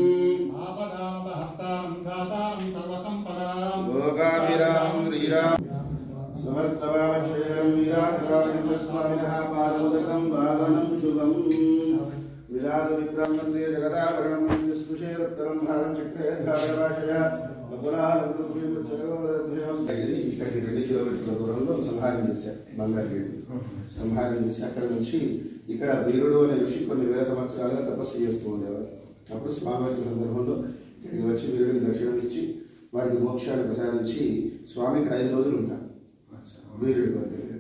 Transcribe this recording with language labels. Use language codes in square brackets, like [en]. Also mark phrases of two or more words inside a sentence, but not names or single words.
[sa] भोगाभिराम श्रीराम समस्तवाक्षयं वीराजराजेन्द्रस्वामिनः पादोदकं पावनं शुभम् विलासविक्रम वन्दे जगदाभरणं स्पृशेरुत्तरं भागं चक्रे धारभाषया [te] ఇక్కడికి 2 కిలోమీటర్ల దూరంలో సంహారం చేశారు. బంగారు సంహారం చేసి అక్కడ నుంచి ఇక్కడ వీరుడు అనే ఋషి కొన్ని వేల సంవత్సరాలుగా తపస్సు చేస్తూ ఉండేవారు. అప్పుడు స్వామి వచ్చిన సందర్భంలో ఇక్కడికి వచ్చి వీరుడికి దర్శనం ఇచ్చి వాడికి మోక్షాన్ని ప్రసాదించి స్వామి ఇక్కడ 5 రోజులు ఉంటారు వీరుడి కొరకు.